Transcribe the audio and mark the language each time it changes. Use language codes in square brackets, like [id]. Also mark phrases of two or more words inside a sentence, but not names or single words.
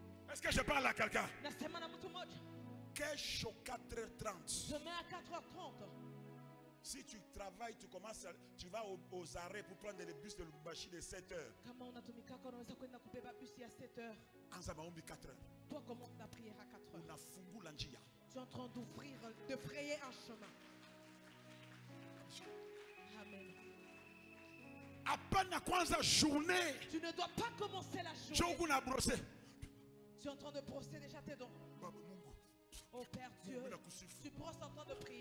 [fr] Est-ce que je parle à quelqu'un? [sw] Nasema na mtu mmoja. Kesho 4h30. [fr] Demain à 4h30. Si tu travailles, tu vas aux arrêts pour prendre les bus de Lubumbashi de 7h. [sw] Kama unatumikaka unaweza kwenda kubeba bus ya 7h. Anza maombi 4h. [fr] Toi commence la prière à 4h. [sw] Unafungula njia. [fr] Tu es en train d'ouvrir, de frayer un chemin. Amen. [sw] Apana kwanza journée. [fr] Tu ne dois pas commencer la journée. [sw] Jogo na brosser. [fr] Tu es en train de brosser déjà tes dents. Oh Père Dieu, tu brosses en train de prier.